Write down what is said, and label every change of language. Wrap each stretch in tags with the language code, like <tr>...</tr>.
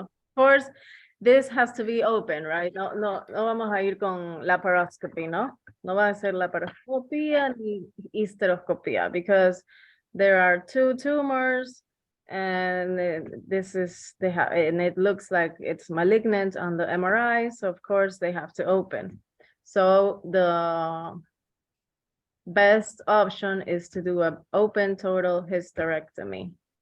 <en>Of course, this has to be open, right?</en> <es>No vamos a ir con laparoscopy, ¿no? No va a ser laparoscopía ni hysteroscopía</es> <en>because there are two tumors and and it looks like it's malignant on the MRI, so of course they have to open. So the best option is to do an open total hysterectomy.</en>